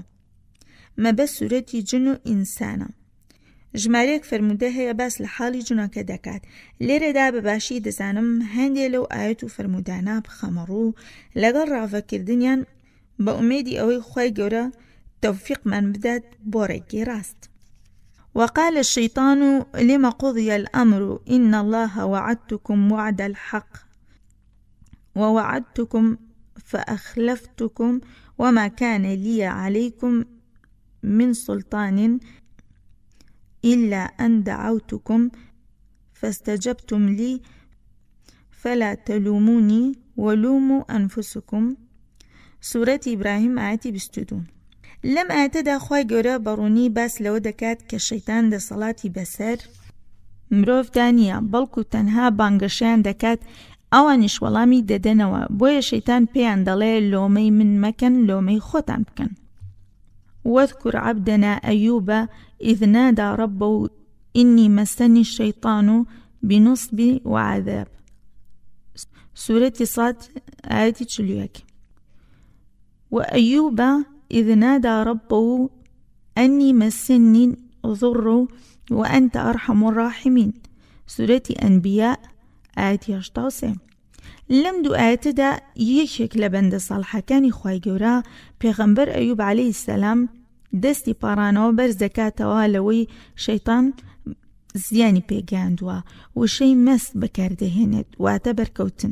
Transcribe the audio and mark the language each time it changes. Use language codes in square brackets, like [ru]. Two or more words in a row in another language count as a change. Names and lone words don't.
[ckb] مەبەست سورەتی جن و ئینسانە. ژمارەیەک فەرموودە هەیە باس لە حاڵی جنۆکە دەکات. لێرەدا بەباشی دەزانم هەندێک لەو ئاەت و فەرموودانە بخەمەڕوو لەگەڵ ڕاوەکردنیان بە ئومێدی ئەوەی خوای گەورە تەوفیقمان بدات بۆ ڕێگەی ڕاست. [ar] وقال الشيطان لما قضي الأمر إن الله وعدتكم وعد الحق ووعدتكم فأخلفتكم وما كان لي عليكم من سلطان إلا أن دعوتكم فاستجبتم لي فلا تلوموني ولوموا أنفسكم. سورة إبراهيم آية 22. [ckb] لەم ئاەتەدا خوای گەورە بەڕوونی باس لەوە دەکات کە شەیتان دەسەڵاتی بەسەر مرۆڤدا نییە بەڵکو تەنها بانگەشیان دەکات ئەوانیش وەڵامی دەدەنەوە بۆیە شەیتان پێیان دەڵێ لۆمەی من مەکەن لۆمەی خۆتان بکەن. [ar] واذكر عبدنا أيوب إذ نادى ربه إني مسني الشيطان بنصب وعذاب. سورة صاد آية 40. وأيوب إذ نادى ربه أني مسني ضر وأنت أرحم الراحمين. سورة أنبياء آية 18. [ckb] لەم دوو ئاەتەدا یەکێک لە بەندە ساڵحەکانی خوای گەورە پێغەمبەر ئەیوب عەلەیهی سەلام دەستی پاڕانەوە بەرز دەکاتەوە لەوەی شەیتان زیانی پێگەیاندووە وشەی مەست بەکاردەهێنێت واتە بەرکەوتن.